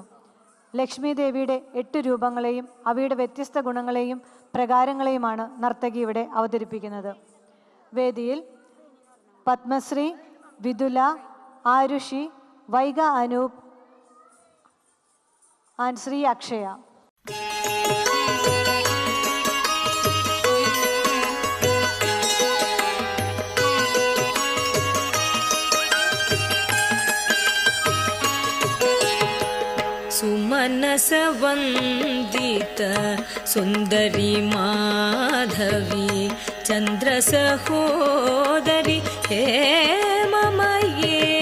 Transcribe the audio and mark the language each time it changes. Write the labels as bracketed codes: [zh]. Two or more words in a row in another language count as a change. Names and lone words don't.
[ml] ലക്ഷ്മി ദേവിയുടെ 8 രൂപങ്ങളെയും അവയുടെ വ്യത്യസ്ത ഗുണങ്ങളെയും പ്രകാരങ്ങളെയുമാണ് നർത്തകി ഇവിടെ അവതരിപ്പിക്കുന്നത്. വേദിയിൽ പത്മശ്രീ, വിദുല, ആരുഷി, വൈഗ അനൂപ് ആൻഡ് ശ്രീ അക്ഷയ. [sa] सुमनस वंदित सुंदरी माधवी चंद्र सहोदरी हे ममये